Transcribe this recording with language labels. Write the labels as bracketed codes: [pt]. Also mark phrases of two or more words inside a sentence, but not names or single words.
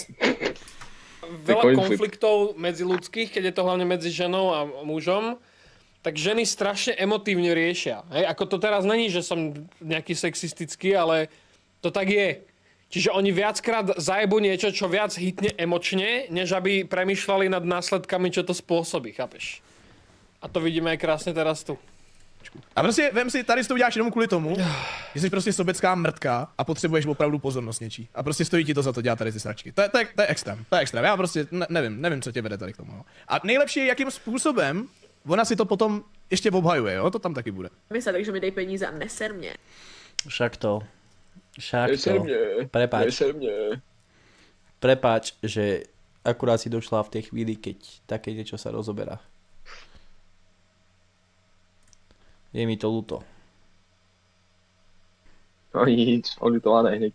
[sk] Veľa konfliktov medziľudských, keď je to hlavne medzi ženou a mužom, tak ženy strašne emotívne riešia. Hej, ako to teraz není, že som nejaký sexistický, ale to tak je. Čiže oni viackrát zajebu niečo, čo viac hitne emočne, než aby premýšľali nad následkami, čo to spôsobí, chápeš? A to vidíme aj krásne teraz tu. [cs] A prostě vem si, tady to uděláš jenom kvůli tomu, že jsi prostě sobecká mrtka a potřebuješ opravdu pozornost něčí. A prostě stojí ti to za to dělat tady ty sračky. To je extrém, to je extrém. Já prostě nevím, co tě vede tady k tomu. No. A nejlepší je, jakým způsobem ona si to potom ještě obhajuje, jo? To tam taky bude. Mysle, takže mi dej peníze a neser mě. Však to. [sk] Prepáč, že akurát si došla v tej chvíli, keď také niečo sa rozoberá. Je mi to ľúto. No nič, odľutované hneď.